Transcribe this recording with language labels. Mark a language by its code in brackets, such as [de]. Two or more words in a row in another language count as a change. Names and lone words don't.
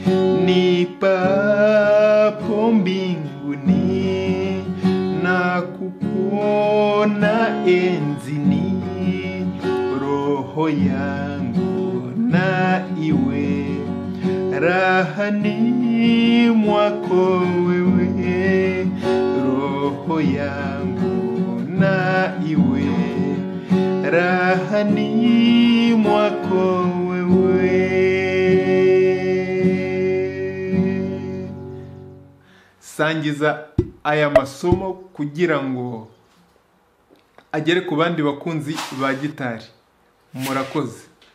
[sw] nipapo mbinguni na kukuona enzini, roho yangu na iwe rahani mwako wewe, roho yangu na iwe rahani mwako wewe. [rw] Sangiza aya masomo kugira ngo agere ku bandi bakunzi ba gitari. Murakoze.